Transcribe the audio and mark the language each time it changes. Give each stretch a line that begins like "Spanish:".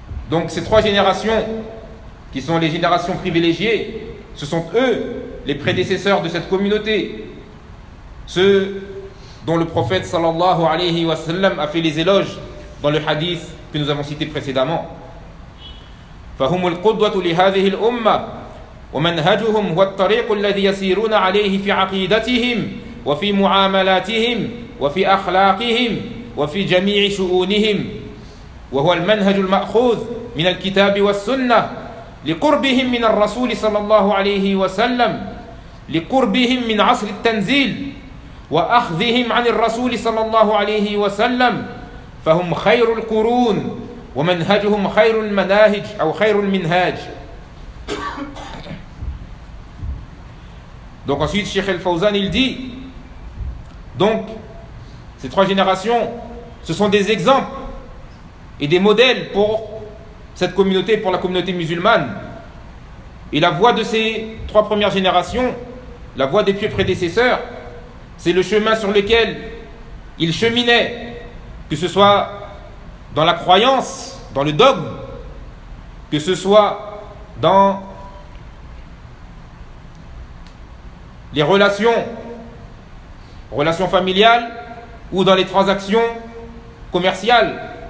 French: Donc ces trois générations qui sont les générations privilégiées, ce sont eux les prédécesseurs de cette communauté, ceux dont le prophète sallallahu alayhi wa sallam a fait les éloges dans le hadith que nous avons cité précédemment.
Arabic: فهم القدوة لهذه الأمة ومنهجهم هو الطريق الذي يسيرون عليه في عقيدتهم وفي معاملاتهم وفي أخلاقهم وفي جميع شؤونهم وهو المنهج المأخوذ من الكتاب والسنة لقربهم من الرسول صلى الله عليه وسلم لقربهم من عصر التنزيل وأخذهم عن الرسول صلى الله عليه وسلم فهم خير القرون ومنهجهم خير المناهج أو خير المنهاج.
French: Donc ensuite Cheikh Al-Fawzan il dit, donc ces trois générations, ce sont des exemples et des modèles pour cette communauté, pour la communauté musulmane. Et la voie de ces trois premières générations, la voie des pieux prédécesseurs, c'est le chemin sur lequel ils cheminaient, que ce soit dans la croyance, dans le dogme, que ce soit dans les relations familiales ou dans les transactions commerciales.